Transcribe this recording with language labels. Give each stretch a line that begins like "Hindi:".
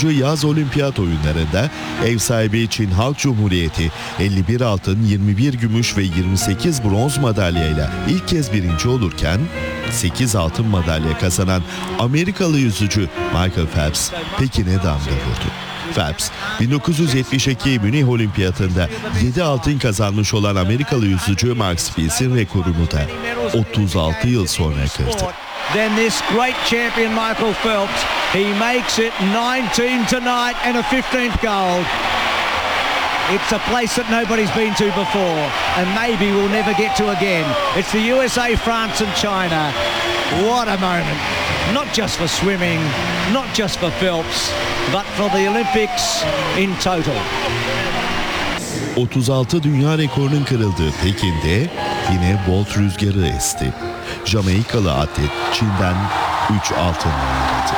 Turkish: Yaz Olimpiyat Oyunları'nda ev sahibi Çin Halk Cumhuriyeti 51 altın, 21 gümüş ve 28 bronz madalyayla ilk kez birinci olurken 8 altın madalya kazanan Amerikalı yüzücü Michael Phelps Pekin'e damga vurdu. Phelps, 1972 Münih Olimpiyatı'nda 7 altın kazanmış olan Amerikalı yüzücü Max Spitz'in rekorunu da 36 yıl sonra kırdı.
English: Then this great champion Michael Phelps, he makes it 19 tonight and a 15th gold. It's a place that nobody's been to before and maybe we'll never get to again. It's the USA, France and China. What a moment. Not just for swimming, not just for Phelps, but for the Olympics in total.
Turkish: 36 dünya rekorunun kırıldığı Pekin'de yine Bolt rüzgarı esti. Jamaikalı atlet Çin'den 3 altın aldı.